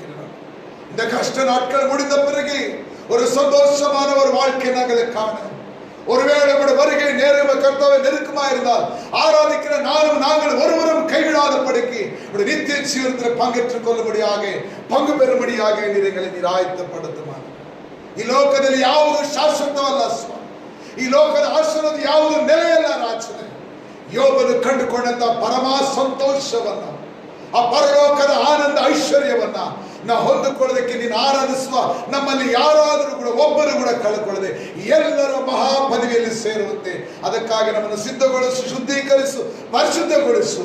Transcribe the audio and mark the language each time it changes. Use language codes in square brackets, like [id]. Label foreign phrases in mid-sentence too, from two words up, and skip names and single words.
[ta] இந்த கஷ்ட நாட்கள் முடிந்த பிறகு ஒரு சந்தோஷமான ஒரு வாழ்க்கை நாங்கள் காண, ஒருவேளை வருகை நேரம் கர்த்தாவை நெருக்கமா இருந்தால் ஆராதிக்கிற நாங்கள் ஒருவரும் கைவிடாதபடிக்கு நித்திய ஜீவனத்தில் பங்கேற்றுக் கொள்ளும்படியாக, பங்கு பெறும்படியாக நீர் ஆயத்தப்படுத்துமாறு. [kn] ಈ ಲೋಕದಲ್ಲಿ ಯಾವುದು ಶಾಶ್ವತವಲ್ಲ ಸ್ವಾಮಿ, ಈ ಲೋಕದ ಆಶೀರ್ವಾದ ಯಾವುದು ನೆಲೆಯಲ್ಲ ರಾಜನೇ. ಯೋಬನು ಕಂಡುಕೊಂಡಂತ ಪರಮ ಸಂತೋಷವನ್ನ, ಆ ಪರಲೋಕದ ಆನಂದ ಐಶ್ವರ್ಯವನ್ನ ನಾವು ಹೊಂದಿಕೊಳ್ಳೋದಕ್ಕೆ ನೀನು ಆರಾಧಿಸುವ ನಮ್ಮಲ್ಲಿ ಯಾರಾದರೂ ಕೂಡ ಒಬ್ಬರು ಕೂಡ ಕಳ್ಕೊಳ್ಳದೆ ಎಲ್ಲರ ಮಹಾಪದವಿಯಲ್ಲಿ ಸೇರುವಂತೆ ಅದಕ್ಕಾಗಿ ನಮ್ಮನ್ನು ಸಿದ್ಧಗೊಳಿಸು, ಶುದ್ಧೀಕರಿಸು, ಪರಿಶುದ್ಧಗೊಳಿಸು.